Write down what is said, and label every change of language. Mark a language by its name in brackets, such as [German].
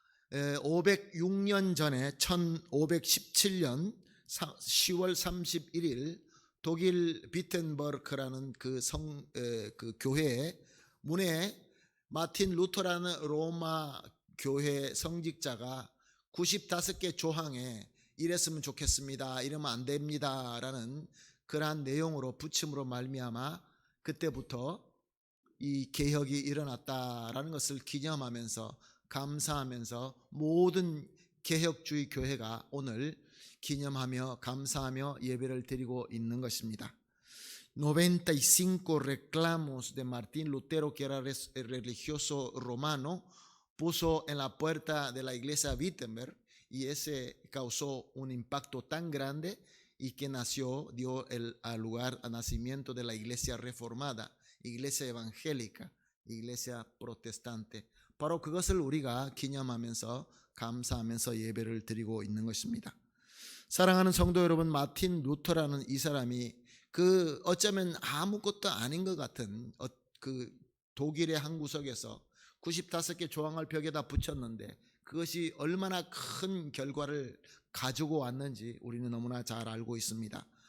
[Korean] 506년 전에 1517년 10월 31일 독일 비텐버크라는 그 교회 문에 마틴 루터라는 로마 교회 성직자가 95개 조항에 이랬으면 좋겠습니다, 이러면 안 됩니다 라는 그러한 내용으로 부침으로 말미암아 그때부터 이 개혁이 일어났다라는 것을 기념하면서 감사하면서 모든 개혁주의 교회가 오늘 기념하며 감사하며 예배를 드리고 있는 것입니다. [Spanish] 95 reclamos de Martín Lutero, que era religioso romano, puso en la puerta de la iglesia Wittenberg, y ese causó un impacto tan grande y que dio al lugar al nacimiento de la iglesia reformada, iglesia evangélica, iglesia protestante. [Korean] 바로 그것을 우리가 기념하면서 감사하면서 예배를 드리고 있는 것입니다. 사랑하는 성도 여러분, 마틴 루터라는 이 사람이 그 어쩌면 아무것도 아닌 것 같은 그 독일의 한 구석에서 95개 조항을 벽에다 붙였는데 그것이 얼마나 큰 결과를 가지고 왔는지 우리는 너무나 잘 알고 있습니다.